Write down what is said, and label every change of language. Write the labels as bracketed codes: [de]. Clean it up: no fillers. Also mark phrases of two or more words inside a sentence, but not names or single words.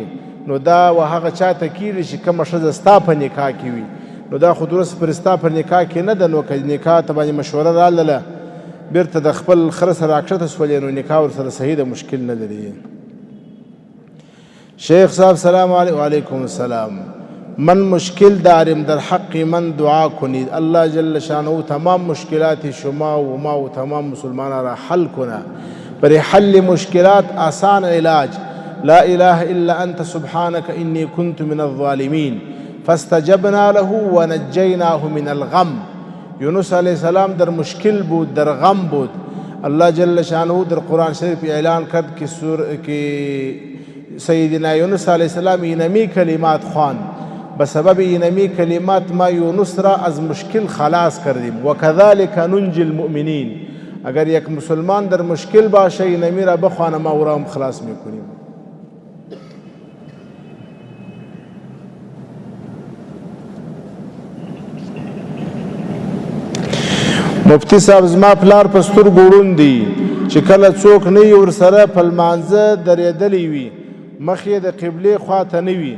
[ps] نو دا و هغه چاته کیږي چې کومه ښځه ستا په نکاح کې وي. نو دا خو درست پر ستا په نکاح کې نه ده. نو که نکاح ته باندې مشوره راغله بیرته د خپل خره سره راکښته شولې نو نکاح ورسره صحیح ده، مشکل نه لري. [ar] شیخ صاحب سلام علیکم. وعلیکم السلام. [fa] من مشکل داریم در حق من دعا کنید. الله [ar] جل شانه [fa] تمام مشکلات شما و ما و تمام مسلمانان را حل کنه. برای حل مشکلات آسان علاج [ar] لا اله الا انت سبحانك انی كنت من الظالمین فاستجبنا له ونجیناه من الغم. [fa] یونس [ar] علیه السلام [fa] در مشکل بود، در غم بود. الله [ar] جل شانه [fa] در قرآن شریف اعلان کرد که سیدنا یونس [ar] علیه السلام [fa] اینمی کلمات خواند. به سبب اینمی کلمات ما یونس را از مشکل خلاص کردیم. [ar] و کذالک ننجی المؤمنین. [fa] اگر یک مسلمان در مشکل باشه اینمی را بخوانه ما او را هم خلاص میکنیم. [ps] مفتی صاحب زما پلار په سترګو ړوند دی چې کله څوک نه وي ورسره په لمانځه درېدلی وي مخ یې د قبلې خواته نه وي